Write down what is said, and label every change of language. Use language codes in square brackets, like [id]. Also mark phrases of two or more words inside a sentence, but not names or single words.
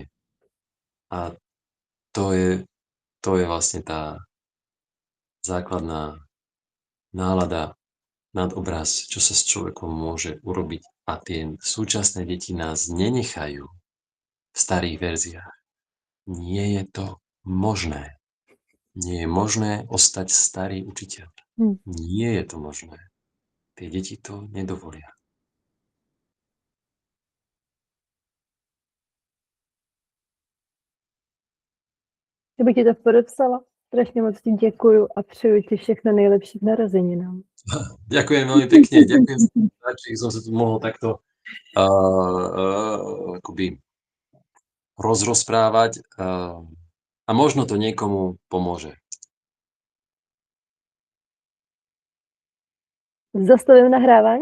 [sk] A to je vlastne tá základná nálada, nadobraz, čo sa s človekom môže urobiť. A tie súčasné deti nás nenechajú v starých verziách. Nie je to možné. Nie je možné ostať starý učiteľ. Nie je to možné. Tie deti to nedovolia. [cs] Já bych ti to podepsala. Strašně moc ti děkuju a přeju ti všechno nejlepší k narozeninám. [sk] Ďakujem veľmi pekne. Ďakujem za to, že som sa tu mohol takto akoby rozprávať a možno to niekomu pomôže. [cs] Zastavím nahrávání?